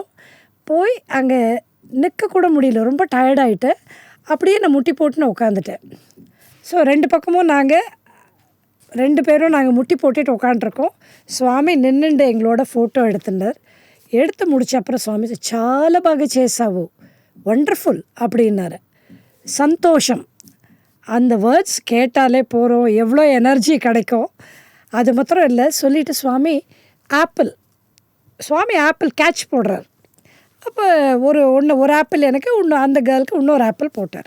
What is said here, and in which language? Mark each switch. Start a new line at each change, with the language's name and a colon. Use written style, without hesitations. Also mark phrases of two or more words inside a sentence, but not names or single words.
Tamil: போய் அங்கே நிற்கக்கூட முடியல, ரொம்ப டயர்டாகிட்டு அப்படியே நான் முட்டி போட்டுன்னு உட்காந்துட்டேன். ஸோ 2 பக்கமும் நாங்கள் 2 பேரும் நாங்கள் முட்டி போட்டுட்டு உட்காண்ட்ருக்கோம். சுவாமி நின்றுண்டு எங்களோட ஃபோட்டோ எடுத்துட்டார். எடுத்து முடிச்ச அப்புறம் சுவாமி
Telugu: చాలా బాగా చేసావు,
Tamil: ஒண்டர்ஃபுல் அப்படின்னாரு. சந்தோஷம், அந்த வேர்ட்ஸ் கேட்டாலே போகிறோம், எவ்வளோ எனர்ஜி கிடைக்கும். அது மாத்திரம் இல்லை, சொல்லிவிட்டு சுவாமி ஆப்பிள் கேட்ச் போடுறார். அப்போ ஒரு ஆப்பிள் எனக்கு, இன்னும் அந்த கேர்ளுக்கு இன்னொரு ஆப்பிள் போட்டார்.